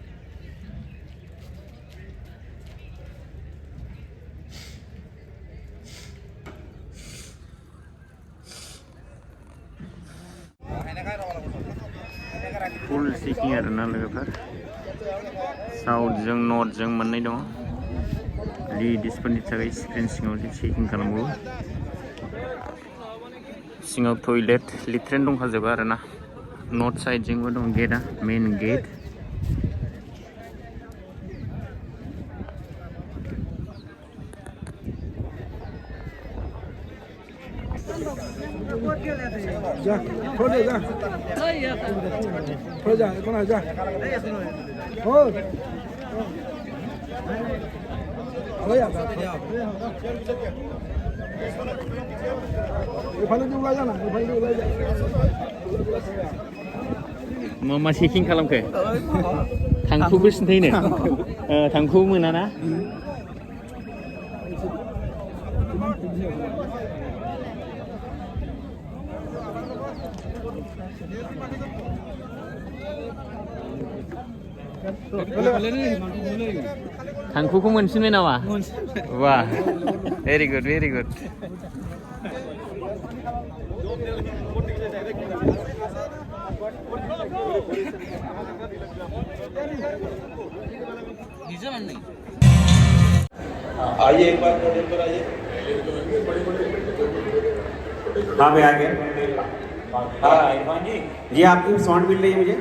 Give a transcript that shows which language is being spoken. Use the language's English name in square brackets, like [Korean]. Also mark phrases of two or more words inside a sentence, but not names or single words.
[English] full checking [Bodo] आरोना लोगोफोर साउथजों नर्थजों मोननै दं लेडिसफोरनि थाखाय स्क्रिन सिङाव चेकिं खालामबावो सिङाव [English] toilet latrine [Bodo] दंखाजोबो आरोना [English] north sideजोंबो [Bodo] दं गेटआ [English] main gate [Hindi] जा छोड़ दे जा छोड़ जा कौन है जा हो अरे यार ये फाइल जो उड़ा जाना ये फाइल जो उड़ा जा [Bodo] मा चेकिं खालामखो थांखुबो सिन्थायनो थांखुबो मोनाना थांखुखौ मोनसिनबाय नामा वाह [English] very good very good [Hindi] आइए एक बार पोडियम पर आइए हाँ भाई आ गया हाँ इरफान जी जी आपकी साउंड मिल रही है मुझे